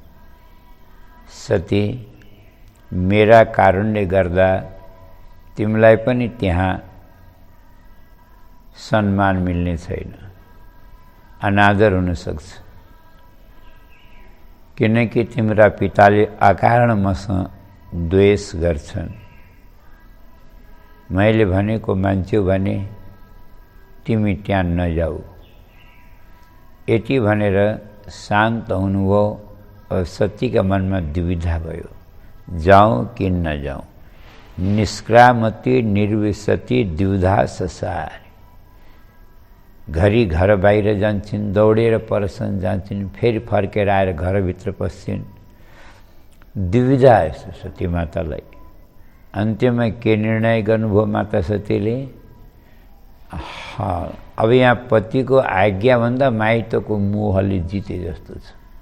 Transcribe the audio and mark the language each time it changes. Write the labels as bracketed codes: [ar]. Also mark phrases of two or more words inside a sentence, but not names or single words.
[ne] सती, मेरा कारणले गर्दा तिमीलाई पनि त्यहाँ सम्मान मिल्ने छैन, अनादर हुन सक्छ, किनकि तिम्रा पिताले अकारण मसँग द्वेष गर्छन्। मैले भनेको मान्छौ भने तिमी त्यहाँ नजाऊ। यति भनेर शान्त हुनुभयो। और सतीका मनमा दुविधा भयो, जाऊँ कि नजाऊँ। [sa] निष्क्रामति निर्विशति द्विधा ससार। [ne] घरी घर बाहिर जान्छन्, दौडेर परसन जान्छन्, फेरि फर्केर आएर घरभित्र पस्छन्। दुविधा सती मातालाई। अन्त्यमा के निर्णय गर्नुभयो माता सतीले? अब यहाँ पतिको आज्ञाभन्दा माइतको मोहले जिते जस्तो छ।